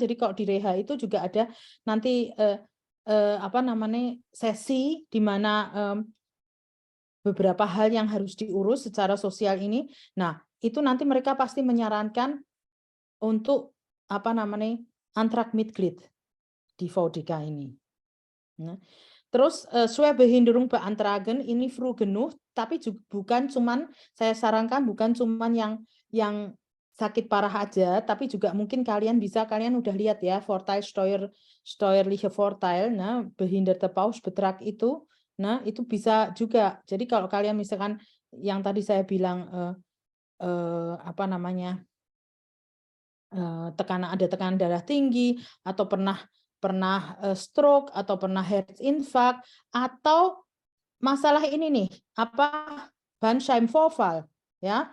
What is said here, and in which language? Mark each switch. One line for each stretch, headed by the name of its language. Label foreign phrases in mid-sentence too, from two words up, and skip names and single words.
Indonesian: Jadi kalau di Reha itu juga ada nanti sesi di mana beberapa hal yang harus diurus secara sosial ini. Nah, itu nanti mereka pasti menyarankan untuk Antrag-Mitglied di VODK ini. Nah, terus
German: Schwerbehinderung beantragen ini früh genug,
Indonesian: tapi juga bukan cuman, saya sarankan bukan cuman yang sakit parah aja, tapi juga mungkin kalian udah lihat ya,
German: steuerliche Vorteil,
Indonesian: nah,
German: behinderte Pauschbetrag
Indonesian: itu, nah itu bisa juga. Jadi kalau kalian misalkan yang tadi saya bilang ada tekanan darah tinggi, atau pernah stroke, atau pernah
English: heart infarct,
Indonesian: atau masalah ini nih, Bandscheibenvorfall, ya.